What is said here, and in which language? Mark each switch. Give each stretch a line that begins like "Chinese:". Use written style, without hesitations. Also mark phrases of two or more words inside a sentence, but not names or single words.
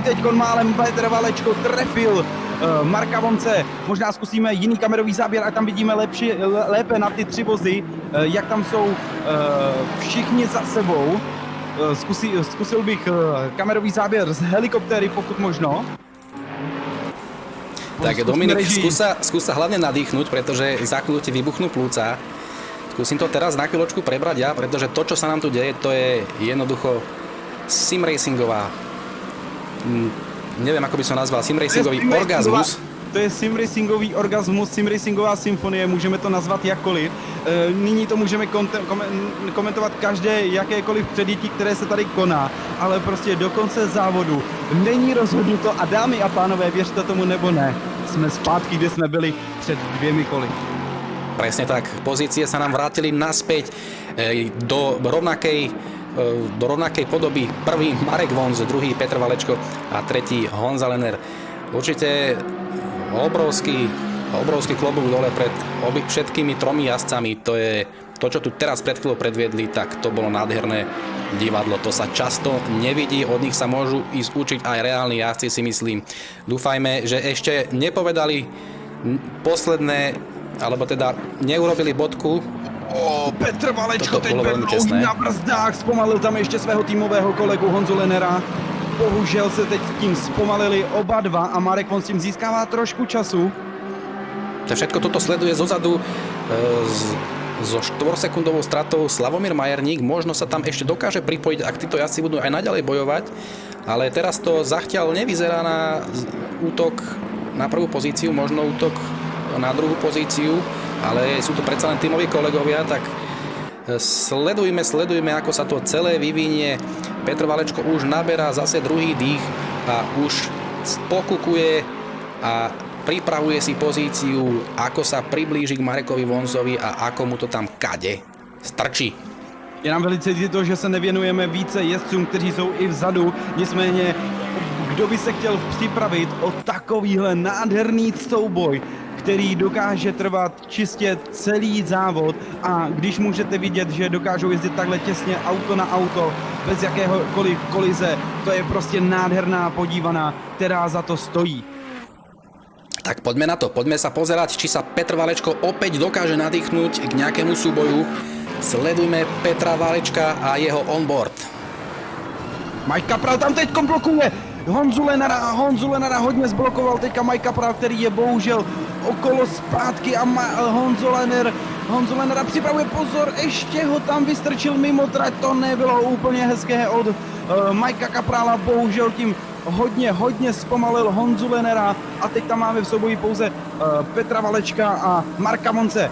Czech: Teďkon málem Petr Valečko trefil Marka Vonce. Možná zkusíme jiný kamerový záběr a tam vidíme lépe na ty 3 vozy, jak tam jsou všichni za sebou. Zkusil bych kamerový záběr z helikoptéry, pokud možno. Tak Dominik,
Slovak: skús sa hlavne nadýchnuť, pretože za chvíľu ti vybuchnú plúca. Skúsim to teraz na chvíľočku prebrať ja, pretože to, čo sa nám tu deje, to je jednoducho simracingová, neviem, ako by som nazval, simracingový orgazmus.
Czech: To je simracingový orgasmus, simracingová symfonie, můžeme to nazvat jakkoliv. Nyní to můžeme komentovat každé jakékoliv předjetí, které se tady koná, ale prostě do konce závodu není rozhodnuto a dámy a pánové, věřte tomu nebo ne, jsme zpátky, kde jsme byli před 2 koly.
Slovak: Presne tak, pozície sa nám vrátili naspäť do rovnakej do rovnakej podoby. Prvý Marek Vonz, druhý Petr Valečko a tretí Honza Lenner. Určite obrovský klobúk dole pred všetkými tromi jazdcami. To je to, čo tu teraz pred chvíľou predviedli, tak to bolo nádherné divadlo. To sa často nevidí, od nich sa môžu ísť učiť aj reálni jazdci, si myslím. Dúfajme, že ešte nepovedali posledné, alebo teda neurobili bodku.
Czech: Petr Valečko
Slovak: Toto
Czech: teď
Slovak: bolo veľmi
Czech: byl
Slovak: čestné.
Czech: na brzdách, zpomalil tam ještě svého týmového kolegu Honzu Lennera. Bohužel se teď tím zpomalili oba dva a Marek Vonz tím získává trošku času.
Slovak: To všetko toto sleduje zozadu so 4-sekundovou stratou Slavomír Majerník. Možno sa tam ešte dokáže pripojiť, ak títo jazdci budú aj naďalej bojovať. Ale teraz to zatiaľ nevyzerá na útok na prvú pozíciu, možno útok na druhú pozíciu, ale sú to predsa len tímoví kolegovia, tak sledujme, ako sa to celé vyvinie. Petr Valečko už naberá zase druhý dých a už pokukuje a pripravuje si pozíciu, ako sa priblíži k Marekovi Vonzovi a ako mu to tam kade strčí.
Czech: Je nám velice líto, že se nevěnujeme více jezdcům, kteří jsou i vzadu, nicméně kdo by se chtěl připravit o takovýhle nádherný souboj, který dokáže trvat čistě celý závod, a když můžete vidět, že dokážou jezdit takhle těsně auto na auto, bez jakéhokoliv kolize, to je prostě nádherná podívaná, která za to stojí.
Slovak: Tak poďme na to, poďme sa pozerať, či sa Petr Valečko opäť dokáže nadýchnúť k nejakému súboju. Sledujme Petra Valečka a jeho onboard.
Czech: Mike Kapral tam teď blokuje Honzu Lennera hodně zblokoval teďka Mike Kapral, který je bohužel okolo zpátky a Honzu Lennera připravuje, pozor, ještě ho tam vystrčil mimo trať, to nebylo úplně hezké od Mikea Kaprala, bohužel tím hodně zpomalil Honzu Lennera a teď tam máme v souboji pouze Petra Valečka a Marka Vonze.